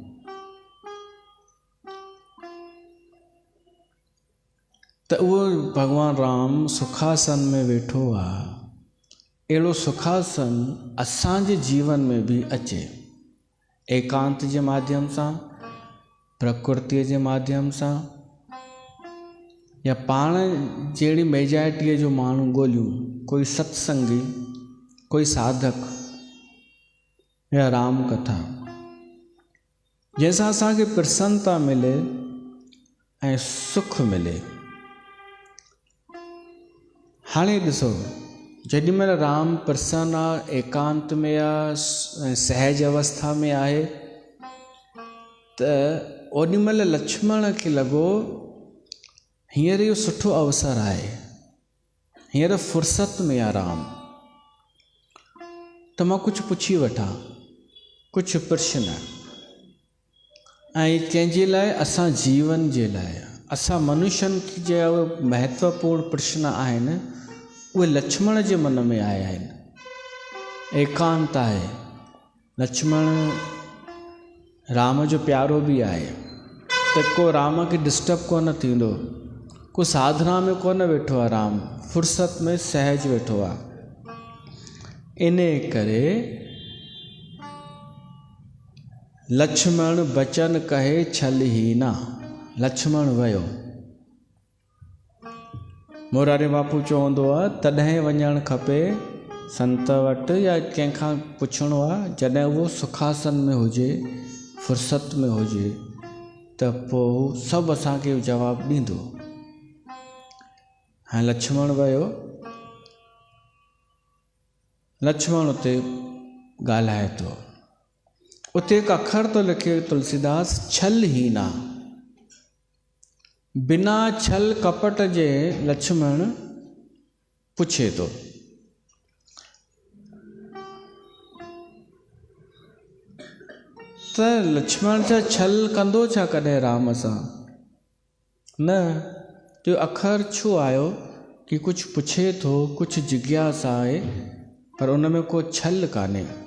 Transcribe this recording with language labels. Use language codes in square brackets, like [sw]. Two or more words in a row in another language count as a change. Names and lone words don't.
[sd] त उहो भगवान राम सुखासन में वेठो आहे। अहिड़ो सुखासन असांजे जीवन में बि अचे, एकांत जे माध्यम सां, प्रकृतिअ जे माध्यम सां, या पाण जहिड़ी मेजॉरिटीअ जो माण्हू ॻोल्हियूं, कोई सत्संगी, कोई साधक, या राम कथा, जंहिंसां असांखे प्रसन्नता मिले ऐं सुख मिले। हाणे ॾिसो, जेॾी महिल राम प्रसन्न आहे, एकांत में आहे, सहज अवस्था में आहे, त ओॾीमहिल लक्ष्मण खे लॻो हींअर इहो सुठो अवसर आहे, हींअर फ़ुर्सत में आहे राम, त मां कुझु पुछी वठां, कुझु प्रश्न। ऐं कंहिंजे लाइ? असां जीवन जे लाइ, असां मनुष्यनि जा महत्वपूर्ण प्रश्न आहिनि, उहे लक्ष्मण जे मन में आया आहिनि। एकांत आहे, लक्ष्मण राम जो प्यारो बि आहे, त को राम खे डिस्टर्ब कोन थींदो, को साधना में कोन वेठो आहे, राम फ़ुर्सत में सहज वेठो आहे। इन करे लक्ष्मण [awa] बचन कहे छलहीना, [sd] लक्ष्मण वियो। मोरारी बापू चवंदो आहे तॾहिं वञणु खपे संत वटि या कंहिंखां पुछणो आहे जॾहिं उहो सुखासन में हुजे, फ़ुर्सत में हुजे, त पोइ सभु असांखे जवाबु ॾींदो। हाणे लक्ष्मण वियो, लक्ष्मण उते ॻाल्हाए थो, उते हिकु अखर थो लिखे तुलसीदास, छलहीना। बिना छल कपट जे लक्ष्मण पुछे थो। त लक्ष्मण छा छल कंदो छा कॾहिं राम सां? न, जो अखर छो आयो कि कुझु पुछे थो, कुझु जिज्ञासा आहे, पर उन में को छल कान्हे।